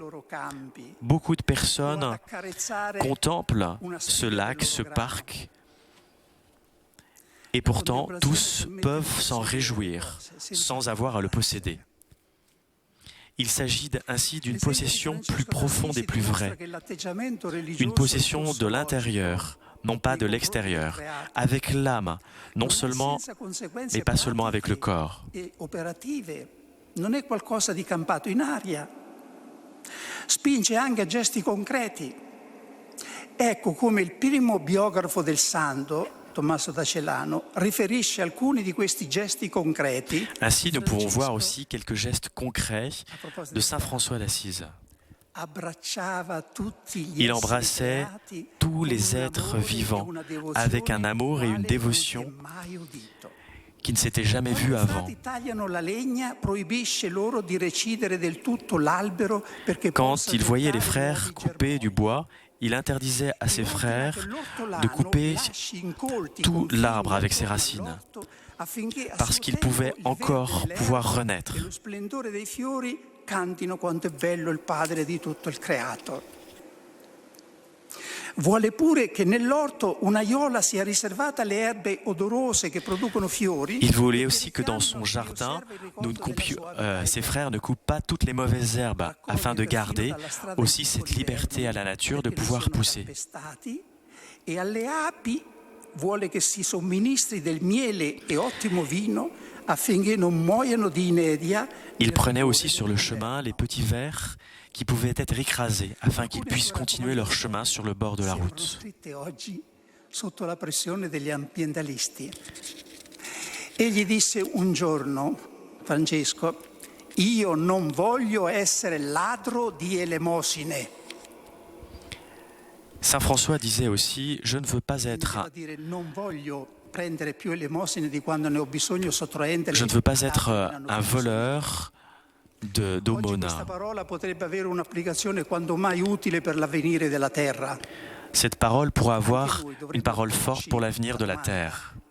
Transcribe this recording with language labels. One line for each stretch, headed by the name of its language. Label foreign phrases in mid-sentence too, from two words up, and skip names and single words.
French: Beaucoup de personnes contemplent ce lac, ce parc, et pourtant tous peuvent s'en réjouir sans avoir à le posséder. Il s'agit ainsi d'une possession plus profonde et plus vraie, une possession de l'intérieur, non pas de l'extérieur, avec l'âme, non seulement, mais pas seulement avec le corps.
Italian: Non è qualcosa di campato in aria. Spinge anche a gesti concreti. Ecco come il primo biografo del santo, Tommaso da Celano, riferisce alcuni di questi gesti concreti.
French: Ainsi, nous pouvons voir aussi quelques gestes concrets de Saint François d'Assise. Il embrassait tous les êtres vivants avec un amour et une dévotion qui ne s'étaient jamais vus avant. Quand il voyait les frères couper du bois, il interdisait à ses frères de couper tout l'arbre avec ses racines, parce qu'il pouvait encore pouvoir renaître.
Italian: Vuole pure che nell'orto un'aiola sia riservata alle erbe odorose che producono fiori.
French: Il voulait aussi que dans son jardin, ses frères ne coupent pas toutes les mauvaises herbes, afin de garder aussi cette liberté à la nature de pouvoir pousser.
Italian: E alle api vuole che si somministri del miele e ottimo vino affinché non muoiano di inedia.
French: Il prenait aussi sur le chemin les petits vers qui pouvaient être écrasés afin qu'ils puissent continuer leur chemin sur le bord de la route.
Italian: Sotto la pressione degli ambientalisti. Egli disse un giorno, Francesco, io non voglio essere ladro di elemosine.
French: Saint François disait aussi, je ne veux pas être un voleur d'aumône. Cette parole pourra avoir une parole forte pour l'avenir de la terre.